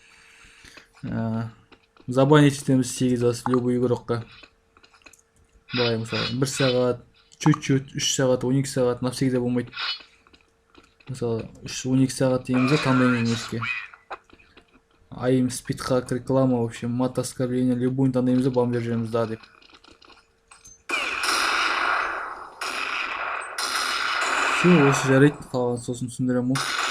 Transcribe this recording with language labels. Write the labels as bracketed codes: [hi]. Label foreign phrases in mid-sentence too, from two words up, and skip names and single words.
[kk] Забанить етеміз 8 басып, [ru] любой игрокқа. [kk] Былай мысалы, 1 сағат, чуть-чуть, 3 сағат, 12 сағат, навсегда болмайды. Мысалы, 12 сағат дейміз, таңдаймыз меске. Айым спидхак, реклама, [ru] в общем, мат оскорбление, любой [kk] таңдаймыз, бан береміз да деп. Все, осы жарайды, қалған сосын түсіндірем ол.